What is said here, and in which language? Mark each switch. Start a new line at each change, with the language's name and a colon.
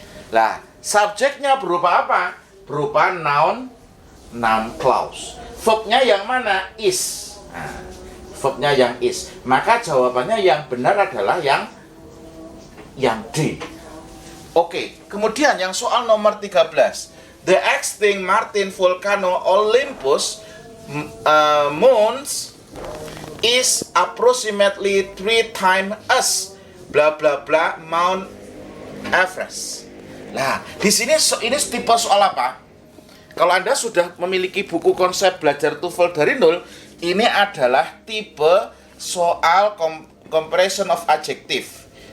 Indonesian: Lah, subjeknya berupa apa? Berupa noun clause. Verb-nya yang mana? Is. Nah, verb-nya yang is. Maka jawabannya yang benar adalah yang D. Oke, kemudian yang soal nomor 13.
English: The extinct Martin volcano Olympus Mons is approximately 3 times as bla bla bla Mount Everest.
Indonesian: Nah, di sini ini tipe soal apa? Kalau Anda sudah memiliki buku konsep belajar TOEFL dari nol, ini adalah tipe soal comparison of adjective.